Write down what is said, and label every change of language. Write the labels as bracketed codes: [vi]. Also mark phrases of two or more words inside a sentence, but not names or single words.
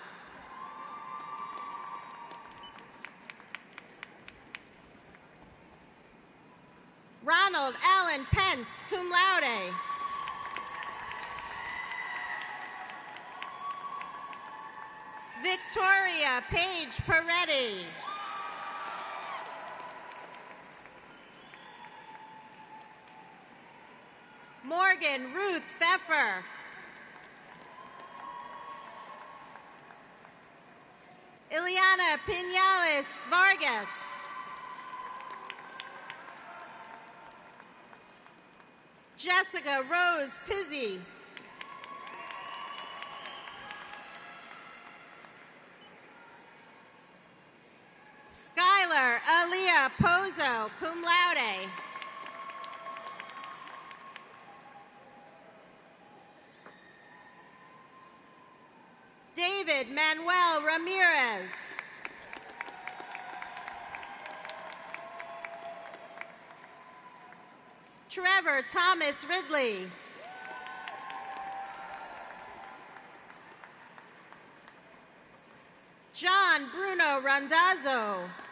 [en] Ronald Allen Pence, [la] cum laude. [en] Victoria Paige Peretti. Morgan Ruth Pfeffer. Ileana Pinales Vargas. Jessica Rose Pizzi. Skylar Aaliyah Pozo, [la] cum laude. [en] David Manuel Ramirez. Trevor Thomas Ridley. John Bruno Randazzo.